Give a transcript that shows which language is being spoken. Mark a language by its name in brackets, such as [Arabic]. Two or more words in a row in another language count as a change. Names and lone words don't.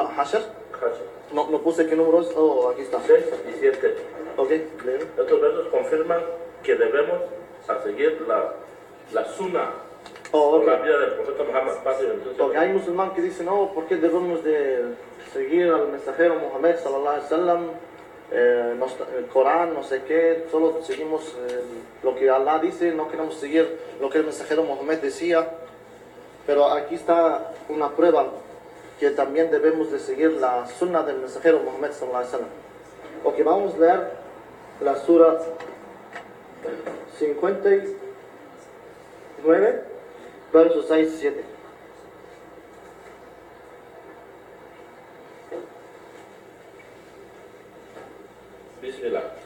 [Spanish] Sura Hashr. No puse qué número es. Oh, aquí está. 6 y 7. Ok, leen. Estos versos confirman que debemos a seguir la sunna, Oh, o ok. la vida del profeta Muhammad, paz y bendición sea Porque hay musulmanes que dicen, no, ¿por qué debemos de seguir al mensajero Muhammad [Arabic] صلى الله عليه وسلم? [Spanish] El Corán, no sé qué, solo seguimos lo que Allah dice, no queremos seguir lo que el mensajero Muhammad decía. Pero aquí está una prueba que también debemos de seguir la sunna del mensajero Muhammad [Arabic] صلى الله عليه وسلم. [Spanish] Ok, vamos a leer la sura 59, versos 6 y 7. Bismillah.